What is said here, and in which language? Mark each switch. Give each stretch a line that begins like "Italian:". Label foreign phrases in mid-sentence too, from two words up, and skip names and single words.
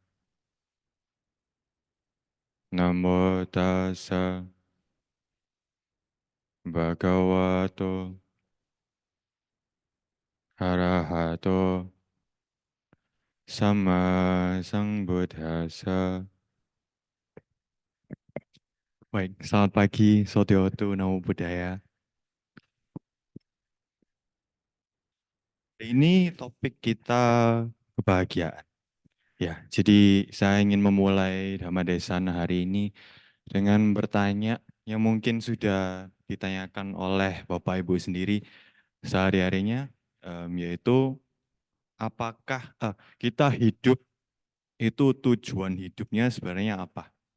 Pali: Namo tassa bhagavato arahato sama sambuddhassa.
Indonesian: Baik, selamat pagi,
Pali: Sodiotu Namo Buddhaya.
Indonesian: Ini topik kita kebahagiaan. Ya, jadi saya ingin memulai Dhammadesana hari ini dengan bertanya yang mungkin sudah ditanyakan oleh Bapak Ibu sendiri sehari-harinya, yaitu apakah kita hidup itu tujuan hidupnya sebenarnya apa?